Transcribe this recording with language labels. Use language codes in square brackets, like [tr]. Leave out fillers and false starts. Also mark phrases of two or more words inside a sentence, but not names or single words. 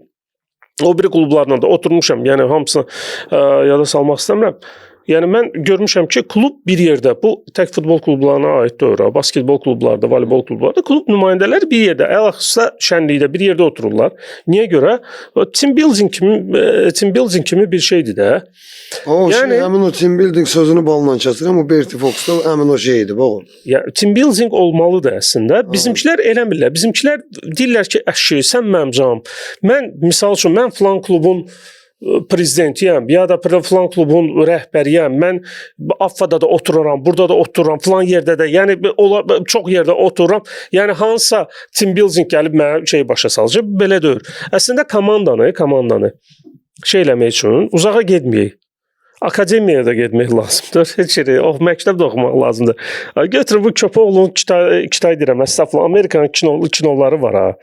[az] O biri klublarla da oturmuşam. Yəni hamısını yada salmaq istəmirəm. Yəni mən görmüşəm ki, klub bir yerdə, bu tək futbol klublarına aid deyil, basketbol klublarda, voleybol klublarda klub nümayəndələri bir yerdə, əlaqəsə şənlikdə bir yerdə otururlar. Niyə görə? [en] Team building [az] kimi bir şeydir də. Yəni həmin o [en] team building [az] sözünü balla kəsirəm, o Bertie Fox-da həmin o şeydir, bax. Yəni [en] team building [az] olmalıdır əslində. Bizimkilər eləmirlər. Bizimkilər deyirlər ki, əşi, sən mənim canım. Mən misal üçün mən falan klubun prezidentiyəm, ya da falan klubun rəhbəriyəm. Mən AFFA-da da otururam, burada da otururam, falan yerdə də. Yəni çox yerdə otururam. Yəni hansısa [en] team building [az] gəlib mənə şey başa salacaq. Belə deyil. Əslində komandanı şey eləmək üçün uzağa getməyək. Akademiyaya da getmək lazımdır. Heç yeri, məktəbdə oxumaq lazımdır. Götürün bu köpəoğlunun kitay deyirəm, əstəğfurullah, Amerikanın kinoları var ha.